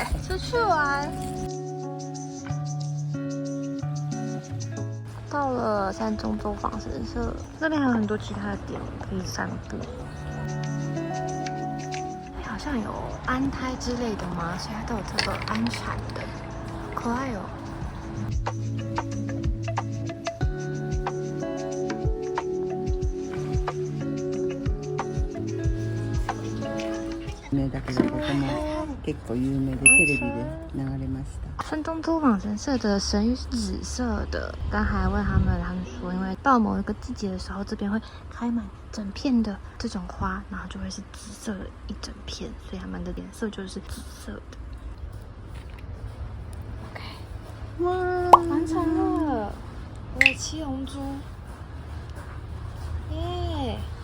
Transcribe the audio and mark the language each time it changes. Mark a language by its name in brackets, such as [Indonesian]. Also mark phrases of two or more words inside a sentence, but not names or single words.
[Chinese] 出去玩，到了山中走访神社，那边还有很多其他的点可以散步。好像有安胎之类的吗？所以它都有这个安产的，好可爱哦。 [Japanese] だけどここも結構有名でテレビで流れました。 [Chinese] 山中走访神社的神域是紫色的，刚才问他们说，因为到某一个季节的时候，这边会开满整片的这种花，然后就会是紫色的一整片，所以它们的颜色就是紫色的。OK， 哇，完成了，我的七龙珠，耶！